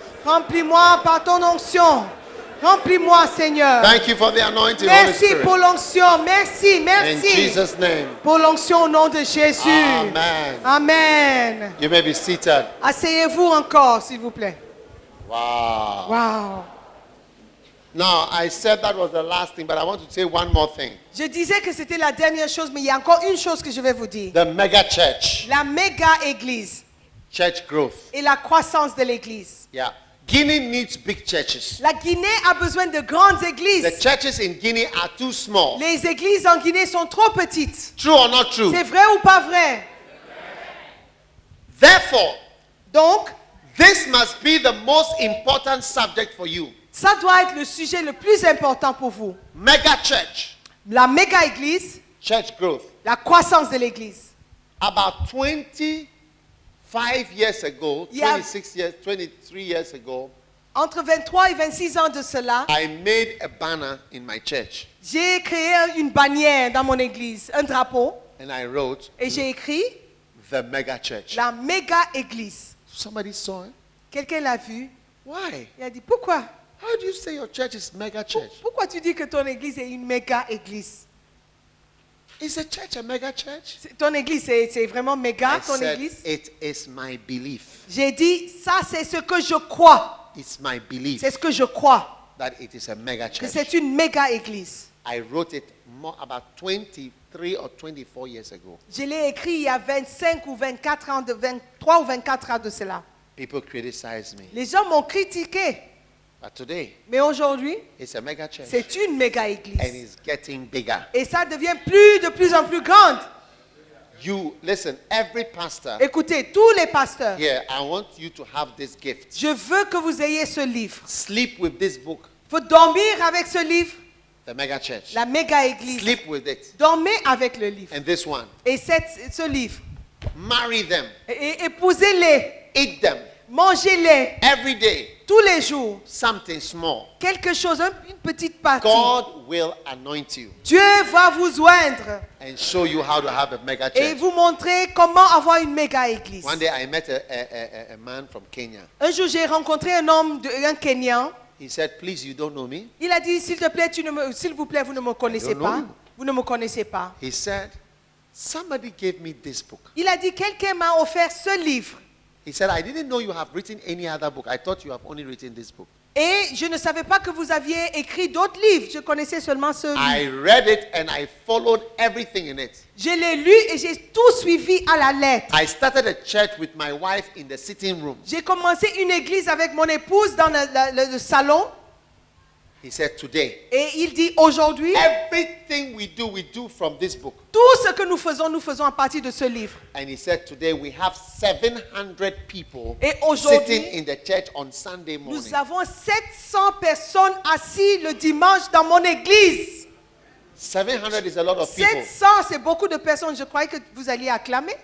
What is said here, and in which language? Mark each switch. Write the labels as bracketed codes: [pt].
[fr] Remplis-moi par ton onction. Remplis-moi, Seigneur. [en] Thank you for the anointing, Holy [fr] Merci [en] Spirit. [fr] pour l'onction. Merci, [en] In [fr] merci. [en] Jesus' name. [fr] Pour l'onction au nom de Jésus. [en] Amen. [fr] Amen. [en] You may be seated. [fr] Asseyez-vous encore, s'il vous plaît. [en] Wow. [fr] Wow. [en] Now, I said that was the last thing, but I want to say one more thing. [fr] Je disais que c'était la dernière chose, mais il y a encore une chose que je vais vous dire. [en] The mega church, [fr] La méga église [en] church growth. [fr] et la croissance de l'église. [en] Yeah. Guinea needs big churches. [fr] La Guinée a besoin de grandes [en] The [fr] églises. [en] churches in Guinea are too small. [fr] Les églises en Guinée sont trop petites. [en] True or not true? [fr] C'est vrai ou pas vrai? [en] Therefore, [fr] Donc, [en] this must be the most important subject for you. [fr] ça doit être le sujet le plus important pour vous. [en] Mega church, [fr] La méga église, [en] church growth. [fr] la croissance de l'église. [en] About 25 years ago, Yeah. 26 years, 23 years ago, [fr] Entre 23 et 26 ans de cela, [en] I made a banner in my church [fr] j'ai créé une bannière dans mon église, un drapeau, [en] and I wrote [fr] et j'ai écrit [en] the mega church. [fr] la méga église. [en] Somebody saw it. [fr] Quelqu'un l'a vu. [en] Why? [fr] Il a dit, pourquoi? [en] How do you say your church is mega church? [fr] Pourquoi tu dis que ton église est une méga église? [en] Is a church a mega church? [fr] Ton église, c'est vraiment méga, [en] I [fr] ton [en] said, [fr] église? [en] it is my belief. [fr] J'ai dit, ça c'est ce que je crois. [en] It's my belief [fr] C'est ce que je crois. [en] that it is a mega [fr] Que [en] church. [fr] c'est une méga église. [en] I wrote it about 23 or 24 years ago. [fr] Je l'ai écrit il y a 25 ou 24 ans, 23 ou 24 ans de cela. [en] People criticized me. [fr] Les gens m'ont critiqué. [en] But today, [fr] Mais aujourd'hui, [en] it's a mega church. [fr] c'est une méga [en] And [fr] église. [en] it's getting bigger. [fr] Et ça devient de plus en plus grande. [en] You, listen, every pastor [fr] Écoutez, tous les pasteurs, [en] here, I want you to have this gift. [fr] je veux que vous ayez ce livre. [en] Sleep with this book, [fr] Il faut dormir avec ce livre, [en] the mega church. [fr] la méga église. [en] Sleep with it. [fr] Dormez avec le livre. [en] And this one. [fr] Et ce livre. [en] Marry them. [fr] Et épousez-les. [en] Eat them. [fr] Mangez-les [en] Every day. [fr] tous les jours. [en] Something small. [fr] Quelque chose, une petite partie. [en] God will anoint you [fr] Dieu va vous joindre [en] and show you how to have a mega [fr] et [en] church. [fr] vous montrer comment avoir une méga église. [en] One day I met a man from Kenya. [fr] Un jour, j'ai rencontré un Kenyan. [en] He said, please, you don't know me. [fr] Il a dit, s'il vous plaît, vous ne me connaissez [en] don't know [fr] pas. [en] you. [fr] Vous ne me connaissez pas. [en] He said, somebody gave me this book. [fr] Il a dit, quelqu'un m'a offert ce livre. [en] He said, I didn't know you have written any other book. I thought you have only written this book. [fr] Et je ne savais pas que vous aviez écrit d'autres livres. Je connaissais seulement ce [en] I [fr] livre. [en] read it and I followed everything in it. [fr] Je l'ai lu et j'ai tout suivi à la lettre. [en] I started a church with my wife in the sitting room. [fr] J'ai commencé une église avec mon épouse dans le salon. [en] He said, today, [fr] Et il dit, aujourd'hui, [en] everything we do from this book. [fr] tout ce que nous faisons à partir de ce livre. [en] And he said, today we have 700 people [fr] Et aujourd'hui, [en] sitting in the church on Sunday morning. [fr] nous avons 700 personnes assises le dimanche dans mon église. [en] 700 is a lot of people. [fr] 700, c'est beaucoup de personnes. Je croyais que vous alliez acclamer.